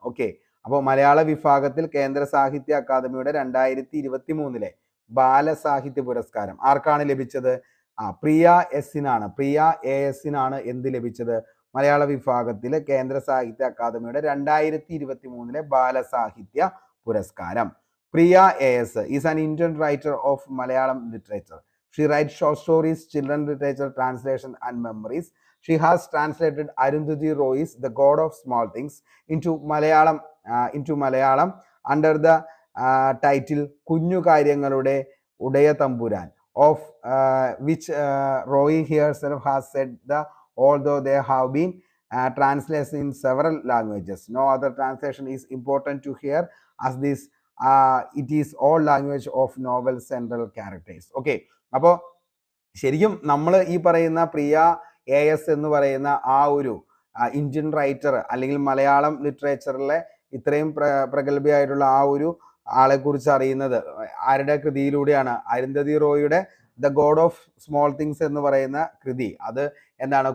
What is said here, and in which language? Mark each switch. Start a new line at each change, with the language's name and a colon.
Malayalam: Okay, അപ്പോൾ മലയാള വിഭാഗത്തിൽ കേന്ദ്ര സാഹിത്യ അക്കാദമിയുടെ 2023 ബാലസാഹിത്യ പുരസ്കാരം ആർക്കാണ് ലഭിച്ചത്? പ്രിയ എസിനാണ്. പ്രിയ AS എന്ത് ലഭിച്ചത്? മലയാള വിഭാഗത്തിലെ കേന്ദ്ര സാഹിത്യ അക്കാദമിയുടെ 2023 ബാലസാഹിത്യ പുരസ്കാരം.
English: Priya AS is an Indian writer of Malayalam literature. She writes short stories, children literature, translation and memories. She has translated Arundhati Roy's The God of Small Things into Malayalam under the title Kunju Karyangalude Udaya Tamburan, of which Roy herself has said that although they have been translated in several languages, no other translation is important to hear as this it is all language of novel central characters.
Malayalam: Okay, അപ്പോൾ ശരിക്കും നമ്മൾ ഈ പറയുന്ന പ്രിയ AS എന്ന് പറയുന്ന ആ ഒരു Indian writer അല്ലെങ്കിൽ മലയാളം ലിറ്ററേച്ചറിലെ ഇത്രയും പ്രഗത്ഭയായിട്ടുള്ള ആ ഒരു ആളെക്കുറിച്ച് അറിയുന്നത് ആരുടെ കൃതിയിലൂടെയാണ്? Arundhati റോയിയുടെ the God of small things എന്ന് പറയുന്ന കൃതി. അത് എന്താണ്?